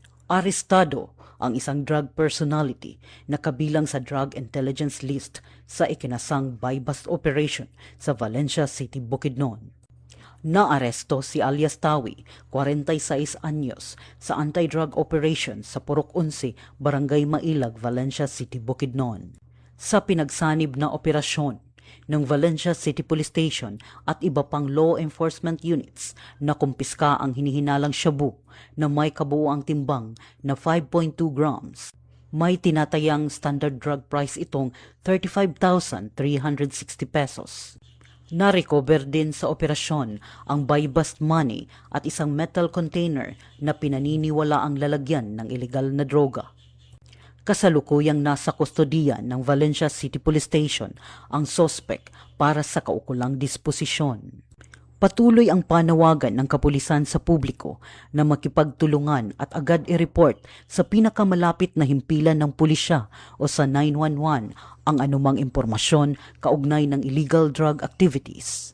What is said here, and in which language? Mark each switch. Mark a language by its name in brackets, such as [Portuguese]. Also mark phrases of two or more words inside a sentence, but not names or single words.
[Filipino] Arestado ang isang [English] drug personality [Filipino] na kabilang sa [English] drug intelligence list [Filipino] sa ikinasang [English] buy-bust operation [Filipino] sa Valencia City, Bukidnon. Naaresto si alias Tawi, 46 anyos, sa [English] anti-drug operation [Filipino] sa Purok 11, Barangay Mailag, Valencia City, Bukidnon. Sa pinagsanib na operasyon ng Valencia City Police Station at iba pang [English] law enforcement units, [Filipino] nakumpiska ang hinihinalang shabu na may kabuuang timbang na 5.2 grams. May tinatayang [English] standard drug price [Filipino] itong 35,360 pesos. Na-recover din sa operasyon ang [English] buy-bust money [Filipino] at isang [English] metal container [Filipino] na pinaniniwala ang lalagyan ng ilegal na droga. Kasalukuyang nasa kustodiya ng Valencia City Police Station ang sospek para sa kaukulang disposisyon. Patuloy ang panawagan ng kapulisan sa publiko na makipagtulungan at agad i-report sa pinakamalapit na himpilan ng pulisya o sa 911 ang anumang impormasyon kaugnay ng [English] illegal drug activities.